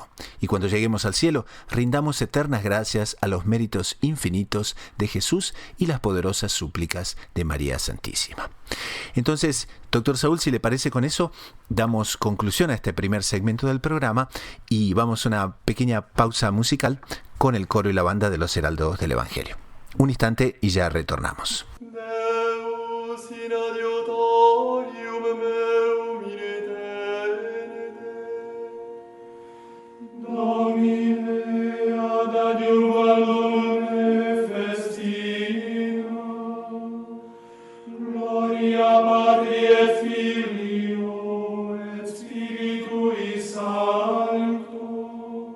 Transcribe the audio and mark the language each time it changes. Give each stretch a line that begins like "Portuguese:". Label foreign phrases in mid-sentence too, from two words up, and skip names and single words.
Spanish: Y cuando lleguemos al cielo, rindamos eternas gracias a los méritos infinitos de Jesús y las poderosas súplicas de María Santísima. Entonces, doctor Saúl, si le parece, con eso damos conclusión a este primer segmento del programa y vamos a una pequeña pausa musical con el coro y la banda de los Heraldos del Evangelio. Un instante y ya retornamos.
Latin: Deus in adiutorium meum in eternite. Domine ad adiuvaldum festina. Gloria Patri et Filio et Spiritui Sancto.